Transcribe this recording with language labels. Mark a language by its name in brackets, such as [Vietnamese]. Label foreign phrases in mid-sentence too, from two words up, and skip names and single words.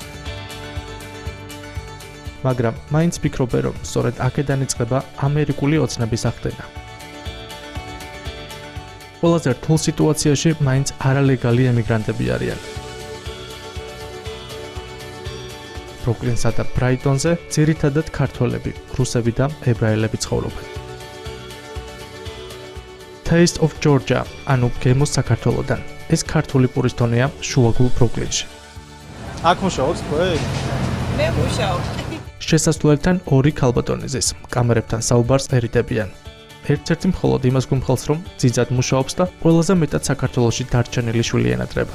[Georgian] მაგრამ მაინც ფიქრობენ, რომ სწორედ აქედან იწყება ამერიკული ოცნების ახდენა. ყველაზე რთულ სიტუაციაში მაინც არალეგალი ემიგრანტები არიან. ბრუკლინსა და ბრაიტონზე ძირითადად ქართველები, რუსები და ებრაელები ცხოვრობენ. Taste of Georgia, ანუ გემოს საქართველოდან. ეს ქართული პურის ტონია შუაგულ ბრუკლინში. აქ მუშაობთ თქვენ? მე მუშაობ. შესასვლელთან ორი ქალბატონი ზის, კამერებთან საუბარს ერიდებიან. ერთ-ერთი მხოლოდ იმას გულმხელს, რომ ძიძად მუშაობს და ყველაზე მეტად საქართველოში დარჩენილი შვილი ენატრება.